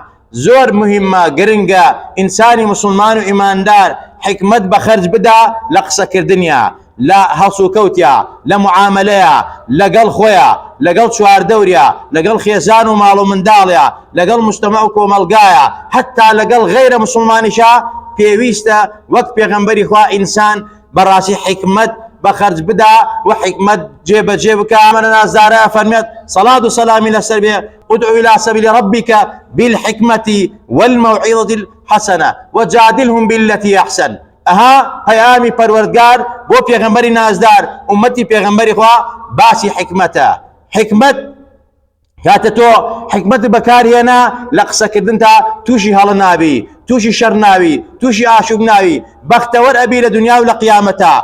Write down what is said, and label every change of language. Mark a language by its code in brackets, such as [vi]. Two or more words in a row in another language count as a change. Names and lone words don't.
[ckb] زۆر مهمە، گرنگە ئینسانی مسلمان و ئیماندار حکمت بەخەرج بدا لە قسەکردنیا، لە هەڵسوکەوتیا، لە معاملەیە، لەگەڵ خۆیە، لەگەڵ چواردەوریا، لەگەڵ خێزان و ماڵ و منداڵیە، لەگەڵ مجتەمع و کۆمەلگایە، حتا لەگەڵ غەیرە مسلمانیشە پێویستە وەک پێغەمبەری خوا ئینسان بەڕاستی حکمت بەخەرج بدا و حکمت جێبەجێ بکە. ئەمە نازدارە ئەفەرمێت سەڵات و سەلامی لەسەر بێ [ar] ادعو إلى سبيل ربك بالحكمة والموعظة الحسنة وجادلهم بالتي أحسن. [ckb] ئەها پەیامی پەروەردگار بۆ پێغەمبەری نازدار ئومەتی پێغەمبەری خوا باسی حکمەتە. حکمت کاتە تۆ حکمت بەکارهێنا لە قسەکردن تا تووشی هەڵە ناوی، تووشی شەڕ ناوی، تووشی ئاشوب ناوی، بەختەوەر ئەبی لە دنیا و لە قیامەتە.